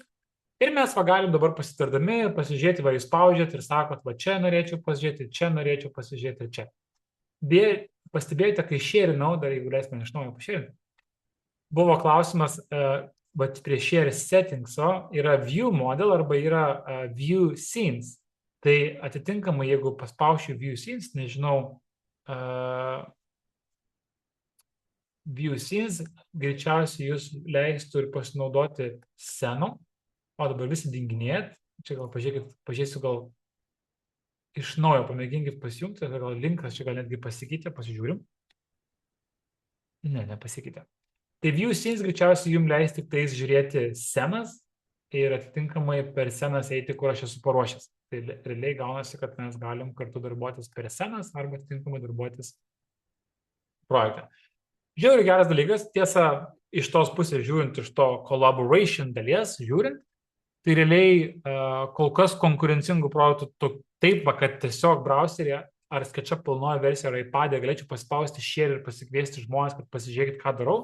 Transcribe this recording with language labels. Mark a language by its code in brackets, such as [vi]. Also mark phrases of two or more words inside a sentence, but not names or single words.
[lt] Ir mes galim dabar pasitardami, pasižiūrėti, jūs spaudžiat ir sakot, čia norėčiau pasižiūrėti, čia norėčiau pasižiūrėti, čia. Beje, pastebėjote, kai šėrinau, dar jeigu leisime iš naujo pašėrinti, buvo klausimas, prie [en] share settingso [lt] yra [en] view model [lt] arba yra [en] view scenes. [lt] Tai atitinkamai, jeigu paspaušiu [en] view scenes, [lt] nežinau, [en] view scenes [lt] greičiausiai jūs leistų ir pasinaudoti scenom, o dabar visi dinginėt. Čia gal pažiūrėsiu, gal iš naujo pamėginkit pasijungti, gal linkas čia gal netgi pasikeitė, pasižiūrim. Ne, nepasikeitė. Tai [en] view scenes [lt] greičiausiai jums leis tik tais žiūrėti scenas ir atitinkamai per scenas eiti, kur aš esu paruošęs. Tai realiai gaunasi, kad mes galim kartu darbuotis per scenas arba atitinkamai darbuotis projektą. Žiūrėjau, geras dalykas, tiesa, iš tos pusės žiūrint, iš to collaboration dalies žiūrint, tai realiai kol kas konkurencingų projektų taip, kad tiesiog browserėje ar SketchUp pilnoje versijoje ar iPad'e galėčiau paspausti share ir pasikviesti žmonės, kad pasižiūrėkit, ką darau.